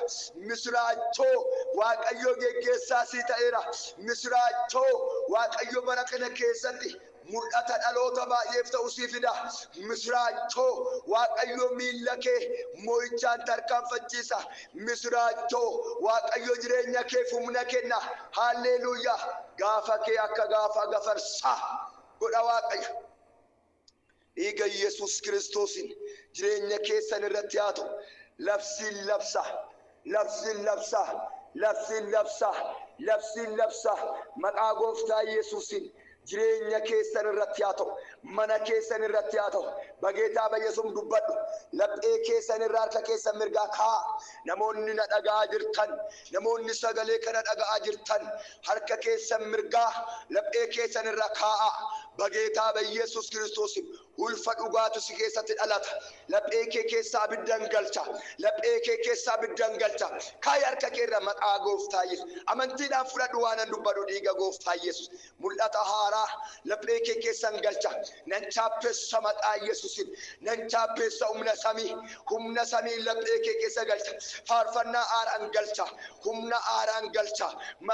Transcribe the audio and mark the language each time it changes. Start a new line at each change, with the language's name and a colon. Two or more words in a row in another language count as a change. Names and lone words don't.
Oromo: misraachoo waaqayyo geggeessaa si ta'eera misraachoo waaqayyo bara kana keessatti mul'ata dhaloota baay'eef ta'u si fida misraachoo waaqayyo miilla kee moo'ichaan tarkaanfachiisa misraachoo waaqayyo jireenya kee humna kenna haalleluuyaa gaafa kee akka gaafa gafarsaa godha waaqayyo dhiiga Yesuus Kiristoosin jireenya keessan irratti haa ta'u labsiin labsa maqaa gooftaa Yesuusin jireenya keessan irratti haa ta'u mana keessan irratti haa ta'u
Amharic: በጌታ በኢየሱስ
Oromo: dubbadhu laphee keessan irraa harka keessan mirgaa kaa namoonni na dhaga'aa jirtan namoonni sagalee kana dhaga'aa jirtan harka keessan mirgaa laphee keessan irraa kaa
Amharic: በጌታ በኢየሱስ ክርስቶስ
Oromo: ulfa dhugaatu si keessatti dhalata laphee kee keessaa abiddan galcha laphee kee keessaa abiddan galcha kaay harka kee irra maqaa gooftaa Yesuus amantiidhaan fudhadhu waan dubbadhu dhiiga gooftaa Yesuus mul'ata haaraa laphee kee keessan galcha nan chaappeessa maqaa Yesuusin nan chaappeessa humna samii laphee kee keessa galcha faarfannaa haaraan galcha humna haaraan galcha mata